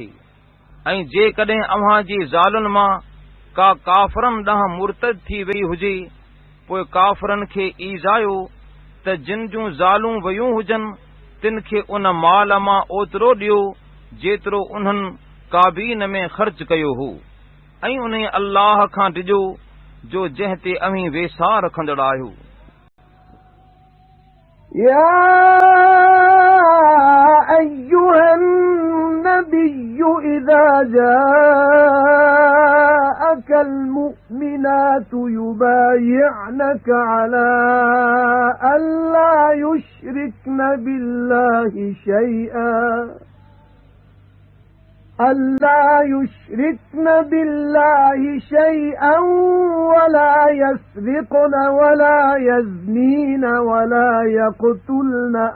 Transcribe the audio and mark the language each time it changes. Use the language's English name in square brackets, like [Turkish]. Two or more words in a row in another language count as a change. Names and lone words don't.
[Sindhi] ऐं जेकॾहिं अव्हां जी ज़ालुनि मां का काफ़रनि ॾांहुं मुर्तद थी वई हुजे पोइ काफ़रनि खे ईज़ायो त जिन जूं ज़ालूं वयूं हुजनि तिन खे उन माल मां ओतिरो ॾियो जेतिरो उन्हनि काबीन में ख़र्च कयो हो ऐं उन अल्लाह खां ॾिजो जो जंहिं ते अव्हीं वेसा रखंदड़ आहियो। [Arabic] يا أيها النبي إذا جاءك المؤمنات يبايعنك على ألا يشركن بالله شيئا ولا يسرقن ولا يزنين ولا يقتلن